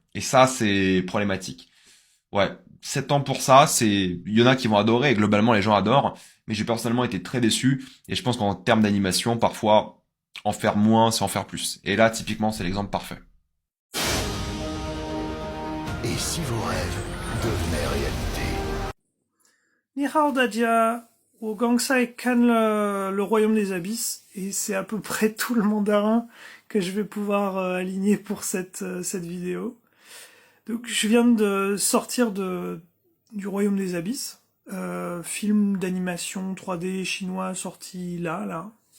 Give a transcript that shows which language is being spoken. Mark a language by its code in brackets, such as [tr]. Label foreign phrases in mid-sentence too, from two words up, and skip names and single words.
[fr] Et ça, c'est problématique. Ouais, 7 ans pour ça, il y en a qui vont adorer, et globalement les gens adorent, mais j'ai personnellement été très déçu, et je pense qu'en termes d'animation, parfois, en faire moins, c'est en faire plus. Et là, typiquement, c'est l'exemple parfait. Et si vos rêves devenaient réalité? [zh] 你好，大家，我刚才看了 [fr] 《Royaume des Abysses》et c'est à peu près tout le mandarin que je vais pouvoir aligner pour cette vidéo. Donc je viens de sortir du Royaume des Abysses, film d'animation 3D chinois sorti là.